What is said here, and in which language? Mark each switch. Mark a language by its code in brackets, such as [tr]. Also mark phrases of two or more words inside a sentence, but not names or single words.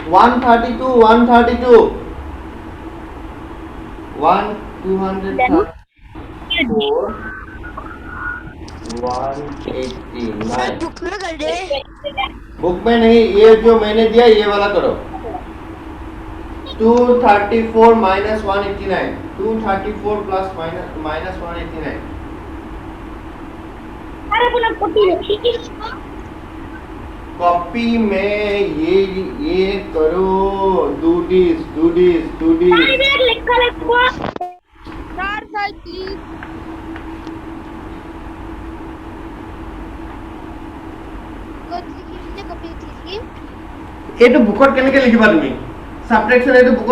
[hi] 234 189 बुक में नहीं ये जो मैंने दिया ये वाला करो 234 minus 189 234 [en] plus minus [hi] 189 अरे बोला 40 क कॉपी में ये करो, [en] do this. [hi] प्राइवेट लिखा लिखो [en] sir please [hi] कॉपी लिखी [as] এইটো বুকত কেনেকে লিখিবা তুমি সাবট্ৰেকশন এইটো বুকত